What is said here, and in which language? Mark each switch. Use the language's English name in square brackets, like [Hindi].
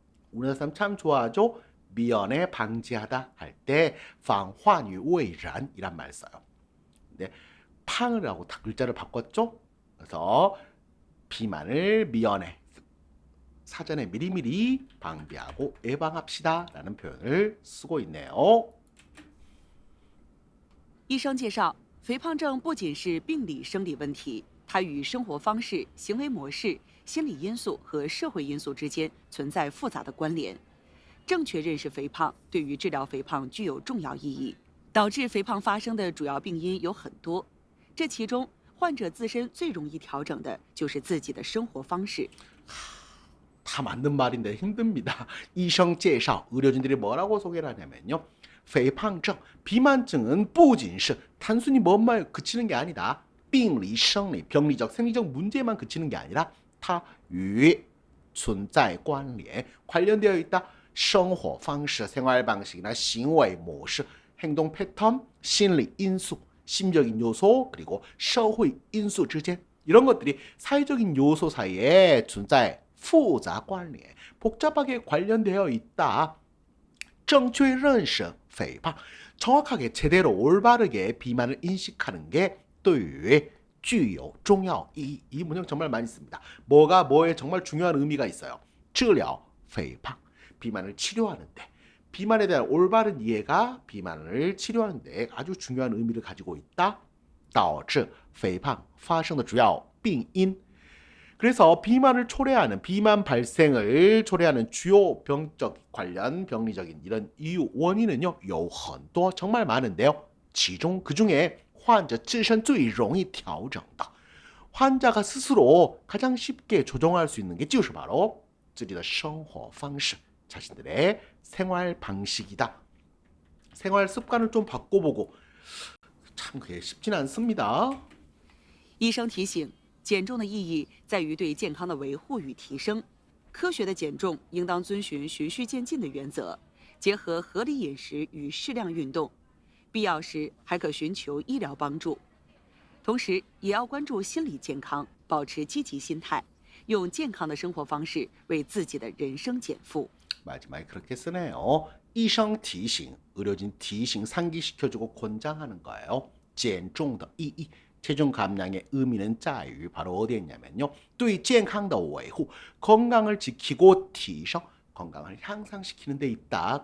[Korean] 우리나라 사람 참 좋아하죠. 미연에 방지하다 할 때 [Chinese] 防患于未然 [Korean] 이란 말 써요. 근데 팡을 하고 다 글자를 바꿨죠. 그래서 비만을 미연에 사전에 미리미리 방비하고 예방합시다 라는 표현을 쓰고 있네요. [Chinese] 医生介绍，肥胖症不仅是病理生理问题，它与生活方式、行为模式、心理因素和社会因素之间存在复杂的关联。正确认识肥胖对于治疗肥胖具有重要意义。导致肥胖发生的主要病因有很多，这其中患者自身最容易调整的就是自己的生活方式。 [Korean] 다 맞는 말인데 힘듭니다. 이성介绍 의료진들이 뭐라고 소개를 하냐면요, 肥胖症 비만증은 [Chinese] 不仅是 [Korean] 단순히 뭐만 그치는 게 아니다. [Chinese] 病理生理 [Korean] 병리적 생리적 문제만 그치는 게 아니라 [Chinese] 它与存在关联 [Korean] 관련되어 있다. [Chinese] 生活方式 [Korean] 생활 방식이나 [Chinese] 行为模式 [Korean] 행동 패턴, 심리 인수, 심적인 요소, 그리고 社会 인수 之间 이런 것들이 사회적인 요소 사이에 [Chinese] 存在复杂关联 [Korean] 복잡하게 관련되어 있다. [Chinese] 正确认识肥胖 [Korean] 정확하게 제대로 올바르게 비만을 인식하는 게 [Chinese] 对于具有重要意义. [Korean] 이 문장 정말 많이 씁니다. 뭐가 뭐에 정말 중요한 의미가 있어요. [Chinese] 治疗肥胖 [Korean] 비만을 치료하는데, 비만에 대한 올바른 이해가 비만을 치료하는데 아주 중요한 의미를 가지고 있다. [Chinese] 导致肥胖发生的主要病因 [Korean] 그래서 비만을 초래하는, 비만 발생을 초래하는 주요 병적 관련 병리적인 이런 이유 원인은요, [Chinese] 有很多 [Korean] 정말 많은데요. 其中 그중에 [Chinese] 患者自身最容易调整的 [Korean] 환자가 스스로 가장 쉽게 조정할 수 있는 게 就是 바로 [Chinese] 自己的生活方式 [Korean] 자신들의 생활 방식이다. 생활 습관을 좀 바꿔보고 참 그게 쉽진 않습니다. [Chinese] 医生提醒，减重的意义在于对健康的维护与提升。科学的减重应当遵循循序渐进的原则，结合合理饮食与适量运动，必要时还可寻求医疗帮助。同时，也要关注心理健康，保持积极心态，用健康的生活方式为自己的人生减负。 [Korean] 마지막에 그렇게 쓰네요. 이성 提醒, 의료진 提醒 상기시켜주고 권장하는 거예요. [Chinese] 减重的意义 [Korean] 체중 감량의 의미는 在于 바로 어디에 있냐면요, [Chinese] 对健康的维护 [Korean] 건강을 지키고 提升 건강을 향상시키는 데 있다.